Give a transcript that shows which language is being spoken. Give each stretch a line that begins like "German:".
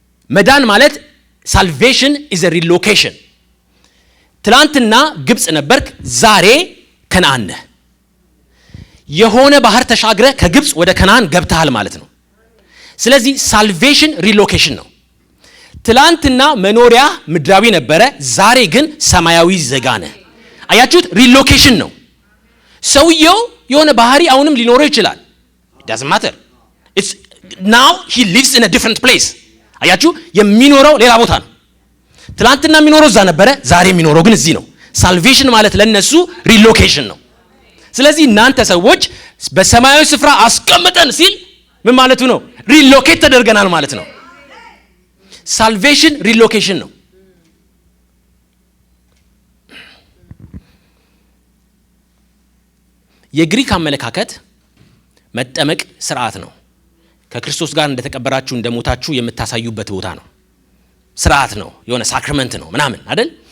Amharic: መዳን ማለት
English: ሳልቬሽን ኢዝ አ ሪሎኬሽን።
Amharic: ትላንትና ግብጽ ነበርክ፣ ዛሬ ከነዓን ነህ። የሆነ ባህር ተሻግረ ከግብጽ ወደ ከነዓን ገብተሃል ማለት ነው። ስለዚህ ሳልቬሽን ሪሎኬሽን ነው። ትላንትና መኖሪያ ምድራዊ ነበረ፣ ዛሬ ግን ሰማያዊ ዜጋ ነህ። አያችሁት? ሪሎኬሽን ነው። ሰውየው የሆነ ባህሪ አሁንም ሊኖረው ይችላል።
English: it doesn't matter. it's now he lives in a different place.
Amharic: አያችሁ? የሚኖረው ሌላ ቦታ ነው። ትላንትና የሚኖረው እዛ ነበረ፣ ዛሬ የሚኖረው ግን እዚህ ነው። ሳልቬሽን ማለት ለነሱ ሪሎኬሽን ነው። ስለዚህ እናንተ ሰዎች በሰማያዊ ስፍራ አስቀምጠን ሲል ምን ማለቱ ነው? ሪሎኬት ተደርገናል ማለት ነው። ሳልቬሽን ሪሎኬሽን ነው። የግሪክ አመለካከት መጠመቅ ስርዓት ነው። ከክርስቶስ ጋር እንደተቀበራችሁ እንደሞታችሁ የምታሳዩበት ቦታ ነው። ስርዓት ነው፣ የሆነ ሳክራመንት ነው ምናምን አይደል?